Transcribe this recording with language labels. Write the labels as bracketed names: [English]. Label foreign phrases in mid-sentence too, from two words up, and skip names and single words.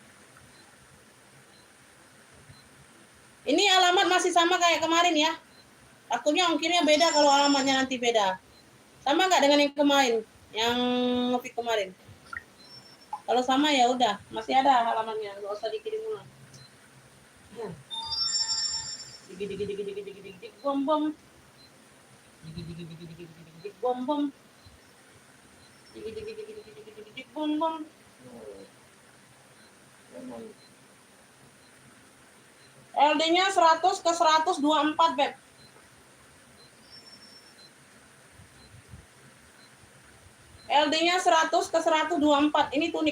[Indonesian] Ini alamat masih sama kayak kemarin ya. Takutnya ongkirnya beda kalau alamatnya nanti beda. Sama nggak dengan yang kemarin, yang ngepick kemarin? Kalau sama ya udah, masih ada halamannya, nggak usah dikirim ulang. Dig bom bom. Dig bom bom. Dig bom bom. LD-nya 100 ke 124 beb. LD-nya 100 ke 124. Ini tunik.